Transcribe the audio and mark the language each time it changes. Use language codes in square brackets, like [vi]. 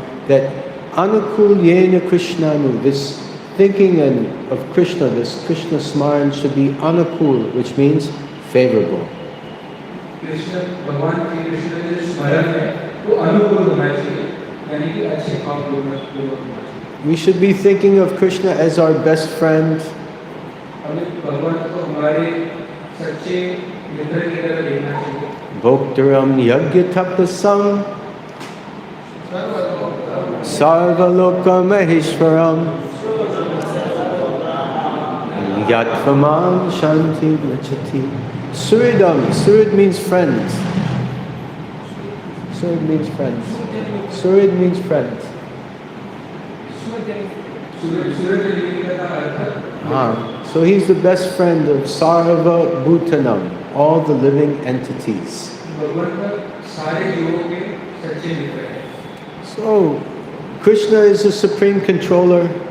[en] That [sa] anukulyena krishnanu, [en] this thinking of Krishna, this Krishna smaran should be anukul, which means favorable. [hi] Krishna भगवान के कृष्ण के जो स्मरण है वो अनुकूल होना चाहिए, यानी कि अच्छे भावपूर्वक होना चाहिए। [en] We should be thinking of Krishna as our best friend. [hi] हमें भगवान को हमारे सच्चे मित्र की तरह देखना चाहिए। [sa] Bhoktaram yagyatapasam sarvaloka maheshwaram yatvamam shanti nachati. [en] Suridam, Surid means friend. Surid means friend. Surid means friend. [hi] सूर्यलिंग का अर्थ [en] So he's the best friend of [sa] Sarva Bhutanam, [en] all the living entities. [hi] भगवान सारे जीवों के सच्चे मित्र हैं। [en] So Krishna is the supreme controller.